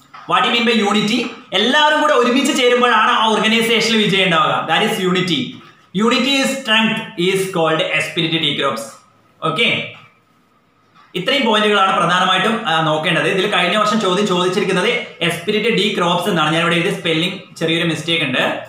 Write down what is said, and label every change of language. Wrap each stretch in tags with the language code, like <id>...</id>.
<en>What you mean by unity?</en> <ml>എല്ലാവരും കൂടെ ഒരുമിച്ച് ചേരുമ്പോഴാണ് ആ ഓർഗനൈസേഷനിൽ വിജയം ഉണ്ടാവുക.</ml> <en>That is unity. Unity is strength is called esprit de corps.</en> <ml>Okay, ഇത്രയും പോയിന്റുകളാണ് പ്രധാനമായിട്ടും നോക്കേണ്ടത്. ഇതിൽ കഴിഞ്ഞ വർഷം ചോദ്യം ചോദിച്ചിരിക്കുന്നത് എസ്പിരിറ്റ് ഡി ക്രോപ്സ് എന്നാണ്. ഞാൻ ഇവിടെ എഴുതിയ സ്പെല്ലിംഗ് ചെറിയൊരു മിസ്റ്റേക്ക് ഉണ്ട്.</ml>